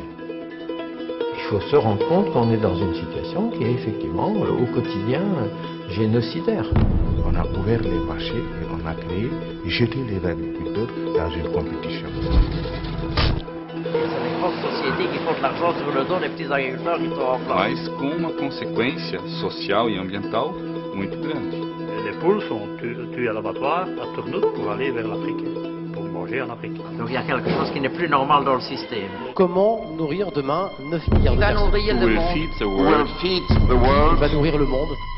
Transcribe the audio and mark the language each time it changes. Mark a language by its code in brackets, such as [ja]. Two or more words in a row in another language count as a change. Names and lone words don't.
[fr] Il faut se rendre compte qu'on est dans une situation qui est effectivement au quotidien génocidaire. On a ouvert les marchés et on a créé et jeté les agriculteurs dans une compétition. C'est les grosses sociétés qui font de l'argent sur le dos des petits agriculteurs qui sont en place. [pt] Mas com uma consequência social e ambiental muito grande. [fr] Les poules sont tuées à l'abattoir à Turnhout pour aller vers l'Afrique, pour manger en Afrique. Donc il y a quelque chose qui n'est plus normal dans le système. Comment nourrir demain 9 milliards de personnes? nourrir le monde. Il va nourrir le monde.